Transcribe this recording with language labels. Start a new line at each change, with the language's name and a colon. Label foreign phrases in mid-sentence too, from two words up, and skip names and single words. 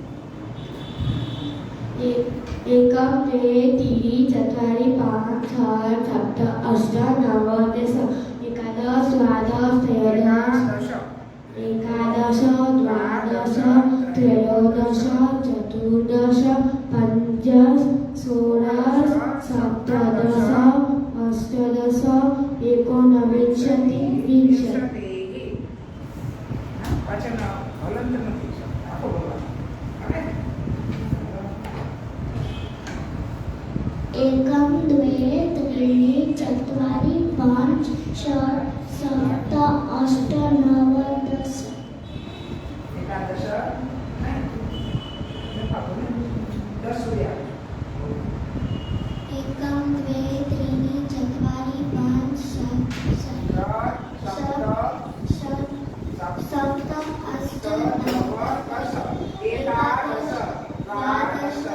Sanskrit: एकं द्वे त्रीणि चत्वारि
Hindi: पाँच छः
Sanskrit: सप्त अष्ट नव दश एकादश द्वादश त्रयोदश एकादश द्वादश त्रयोदश चतुर्दश पञ्चदश षोडश सप्तदश अष्टादश एकोनविंशतिः विंशतिः.
Gujarati: પાછળનો હલંત નથી આખો બોલવાનો. આવડે?
Sanskrit: एकं द्वे त्रीणि चत्वारि पञ्च षट् सप्त अष्ट नव दश
Gujarati: એકાદશ નહીં. દસ સુધી આવે.
Sanskrit: एकं द्वे त्रीणि चत्वारि पञ्च षट् સપ્ત सप्त अष्ट नव एकादश द्वादश